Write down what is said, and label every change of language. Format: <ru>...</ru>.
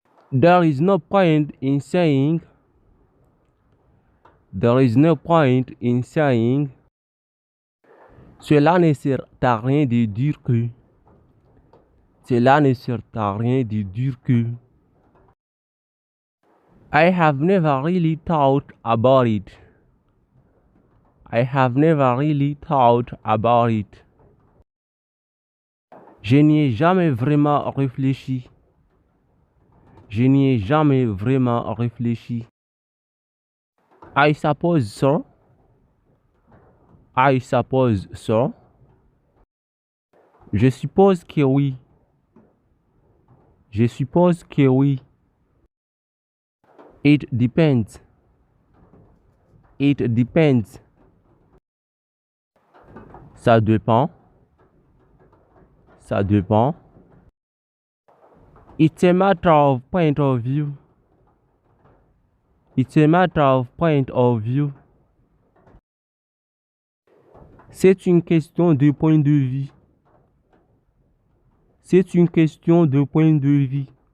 <en>There is no point in saying. There is no point in saying.</en> <fr>Cela ne sert à rien de dire que. Cela ne sert à rien de dire que.</fr> <en>I have never really thought about it. I have never really thought about it.</en> <fr>Je n'y ai jamais vraiment réfléchi. Je n'y ai jamais vraiment réfléchi.</fr> <en>I suppose so. I suppose so.</en> <fr>Je suppose que oui. Je suppose que oui.</fr> <en>It depends. It depends.</en> <fr>Ça dépend. Ça dépend.</fr> <en>It's a matter of point of view. It's a matter of point of view.</en> <fr>C'est une question de point de vue. C'est une question de point de vue.</fr>